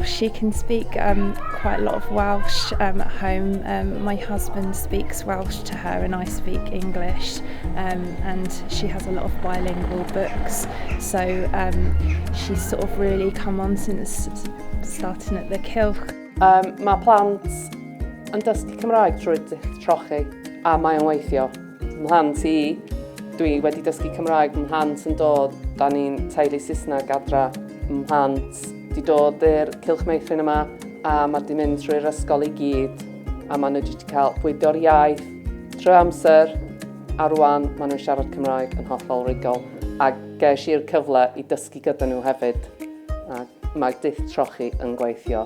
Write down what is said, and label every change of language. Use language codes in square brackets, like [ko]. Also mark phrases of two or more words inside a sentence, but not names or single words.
[en] She can speak quite a lot of Welsh at home. My husband speaks Welsh to her and I speak English, and she has a lot of bilingual books, so she's sort of really come on since starting at the Cylch. [cy] Mae plant yn dysgu Cymraeg trwy trochi a mae'n weithio. Mhlant I, dwi wedi dysgu Cymraeg, mhlant yn dod, da ni'n teulu Saesneg adra. Mhlant di dod i'r Cylch Meithrin yma a mae di mynd trwy'r ysgol I gyd a maen nhw wedi cael bwydio'r iaith trwy amser a rwan maen nhw'n siarad Cymraeg yn hollol rigol a ges i'r cyfle I dysgu gyda nhw hefyd a mae dull trochi yn gweithio.